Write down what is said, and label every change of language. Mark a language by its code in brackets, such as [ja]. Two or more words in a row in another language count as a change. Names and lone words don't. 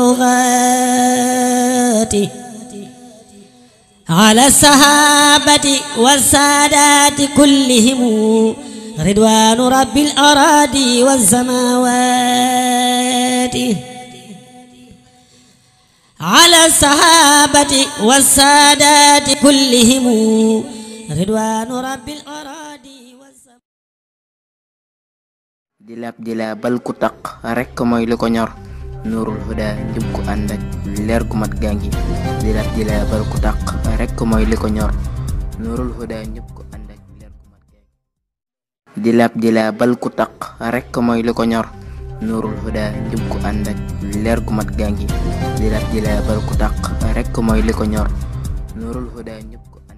[ar] أوغاتي على الصحابة والسادات كلهم رضوان رب الأراضي والسماوات على الصحابة والسادات كلهم رضوان رب الأراضي والسماوات [wo] Dilap bal ku taq rek mooy li ko ñor Nurul Huda njub ku ànd ak leer gu mat gangi dilap bal ku taq rek mooy li ko ñor Nurul Huda njub ku ànd ak leer gu mat gangi dilap bal ku taq rek mooy li ko ñor Nurul Huda njub ku ànd ak leer gu mat gangi dilap bal ku taq rek mooy li ko ñor Nurul Huda njub